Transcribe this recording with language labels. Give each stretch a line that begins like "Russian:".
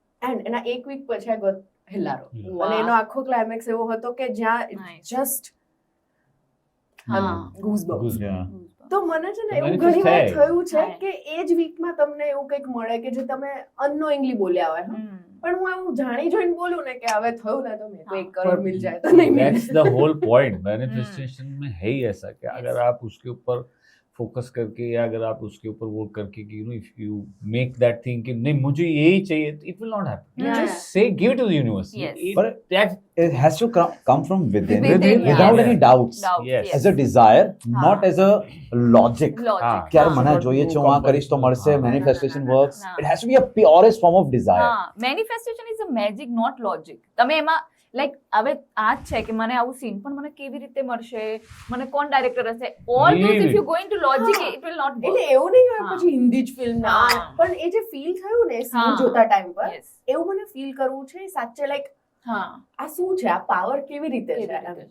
Gujarati: And એના એક week પછી આ ગોત હિલારો, અને એનો આખો ક્લાઇમેક્સ એવો હતો કે જ્યાં જસ્ટ ગૂઝબમ્સ. તો મને છે ને એવું ઘણી વાર થયું છે કે એ જ વીકમાં તમને એવું કંઈક મળે કે જે તમે અનનોઇંગલી બોલ્યા હોય, પણ હું એવું જાણી જોઈને બોલું ને કે હવે થયું ને તો
Hindi: મેં કોઈ કરોડ મિલ જાય તો નહીં મિલે.
English: That's the whole point.
Hindi: Manifestation में है ही ऐसा कि अगर आप उसके ऊपर फोकस करके या अगर आप उसके ऊपर वो करके कि
English: if you make that thing
Hindi: कि नहीं मुझे यही चाहिए,
English: It will not happen. You just say, give it to the universe. But it has to come from within without yeah. any doubts. Yes. As a desire, not as a logic.
Gujarati: કે યાર મને જોઈએ છે, હું આ કરીશ તો મળશે.
English: Manifestation works. It has to be a purest form of desire. Manifestation is a magic, not logic.
Gujarati: તમે એમાં લાઈક હવે આ જ છે કે મને આવું સીન પણ મને કેવી રીતે મળશે, મને કોણ ડાયરેક્ટર હશે,
English: all those if you go into logic it will not
Gujarati: એટલે એવું નહીં હોય પછી હિન્દી જ ફિલ્મ ના, પણ એ જે ફીલ થયું ને સીન જોતા ટાઈમ પર, એવું મને ફીલ કરવું છે સાચે, લાઈક આ શું છે, આ પાવર કેવી રીતે છે.